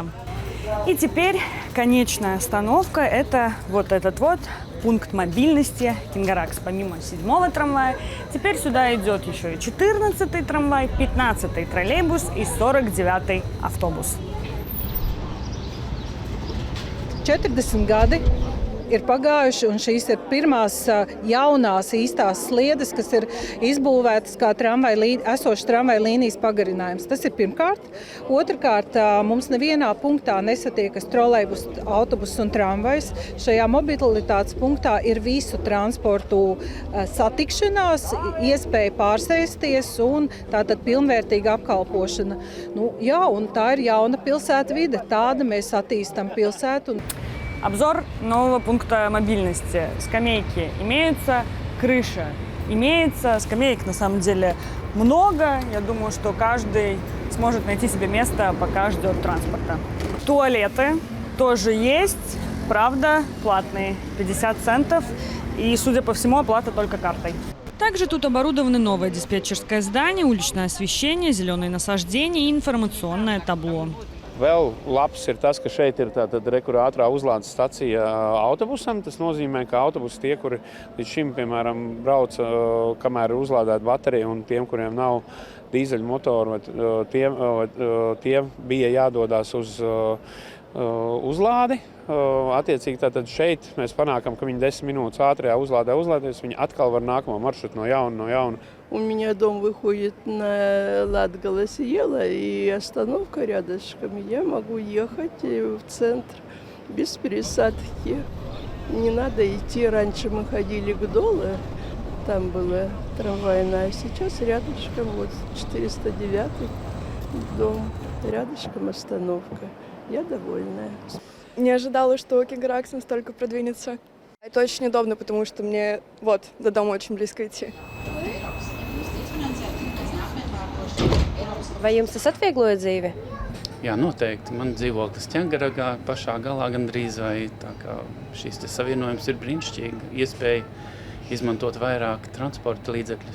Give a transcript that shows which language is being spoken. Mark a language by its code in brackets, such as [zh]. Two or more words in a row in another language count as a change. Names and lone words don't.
[ru] И теперь конечная остановка – это вот этот вот пункт мобильности Кингаракс. Помимо 7-го трамвая, теперь сюда идет еще и 14-й трамвай, 15-й троллейбус и 49-й автобус. [lv] 40 gadi ir pagājuši, un šīs ir pirmās jaunās īstās sliedes, kas ir izbūvētas kā esošas tramvaja līnijas pagarinājums. Tas ir pirmkārt. Otrkārt, mums nevienā punktā nesatiekas trolejbus, autobus un tramvajs. Šajā mobilitātes punktā ir visu transportu satikšanās, iespēja pārsēsties un tātad pilnvērtīga apkalpošana. Un tā ir jauna pilsētvide, tāda mēs attīstam pilsētu. [ru] Обзор нового пункта мобильности. Скамейки имеются, крыша имеется. Скамеек на самом деле много. Я думаю, что каждый сможет найти себе место, пока ждет транспорта. Туалеты тоже есть, правда, платные, 50 центов. И, судя по всему, оплата только картой. Также тут оборудованы новое диспетчерское здание, уличное освещение, зеленые насаждения и информационное табло. [lv] Vēl labs ir tas, ka šeit ir ātrā uzlādes stacija autobusam. Tas nozīmē, ka autobusi tie, kuri līdz šim, piemēram, brauc, kamēr ir uzlādēta baterija, un tiem, kuriem nav dīzeļu motoru, tie bija jādodas uz uzlādi. Attiecīgi tātad šeit mēs panākam, ka viņi 10 minūtes ātrajā uzlādē uzlādēs, viņi atkal var nākamo maršrutu no jauna. [ru] У меня дом выходит на Латгаласиела, и остановка рядышком. Я могу ехать в центр без пересадки. Не надо идти. Раньше мы ходили к Доле, там была трамвайная, а сейчас рядышком, вот 409 дом, рядышком остановка. Я довольна. Не ожидала, что Кингаракс настолько продвинется. Это очень удобно, потому что мне до дома очень близко идти. [lv] Vai jums tas atviegloja dzīvi? Jā, noteikti. Man dzīvoklis Ķengaragā pašā galā gandrīz, vai tā kā šīs savienojums ir brīnišķīgi. Iespēja izmantot vairāk transporta līdzekļus.